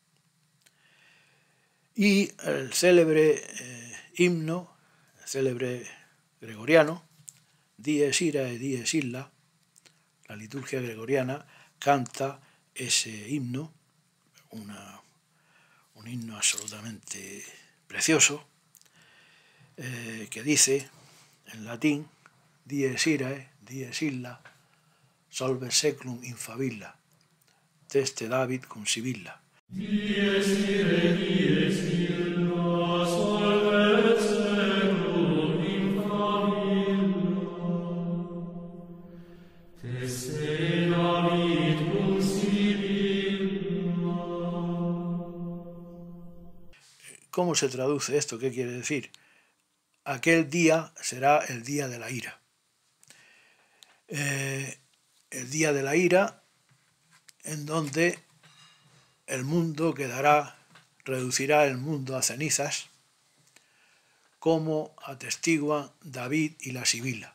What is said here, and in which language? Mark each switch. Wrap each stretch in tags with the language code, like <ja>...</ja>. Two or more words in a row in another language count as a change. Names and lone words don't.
<es>Y el célebre himno, el célebre gregoriano,</es> <la>Dies Irae, Dies Illa,</la> <es>la liturgia gregoriana canta ese himno, un himno absolutamente precioso, que dice en latín,</es> <la>Dies Irae, Dies Illa, solve seclum infabilla, teste David cum Sibilla. Dies irae, dies illa, solve seclum infabilla, teste David cum Sibilla.</la> <es>¿Cómo se traduce esto? ¿Qué quiere decir? Aquel día será el día de la ira. El día de la ira en donde el mundo reducirá el mundo a cenizas, como atestiguan David y la Sibila.</es>